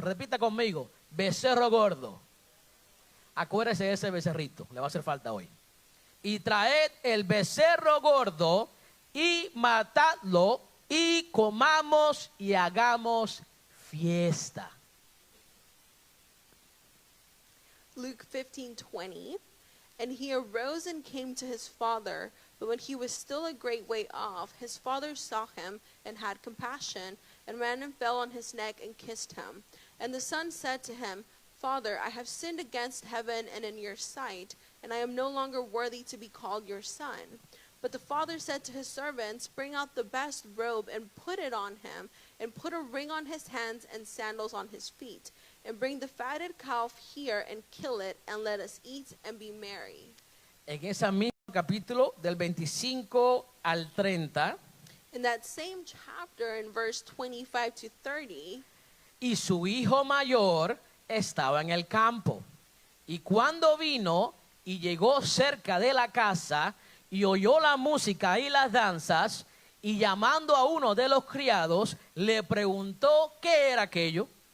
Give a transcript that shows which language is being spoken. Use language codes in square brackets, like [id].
[es] Repita conmigo, becerro gordo. Acuérdese de ese becerrito, le va a hacer falta hoy. Y traed el becerro gordo y matadlo y comamos y hagamos fiesta. [en] Luke 15:20. And he arose and came to his father, but when he was still a great way off, his father saw him and had compassion, and ran and fell on his neck and kissed him. And the son said to him, Father, I have sinned against heaven and in your sight, and I am no longer worthy to be called your son. But the father said to his servants, Bring out the best robe and put it on him, and put a ring on his hands and sandals on his feet. And bring the fatted calf here and kill it, and let us eat and be merry. [es] En ese mismo capítulo del 25 al 30, [en] In that same chapter, in verse 25 to 30, [es] y su hijo mayor estaba en el campo. Y cuando vino y llegó cerca de la casa y oyó la música y las danzas, y llamando a uno de los criados, le preguntó qué era aquello.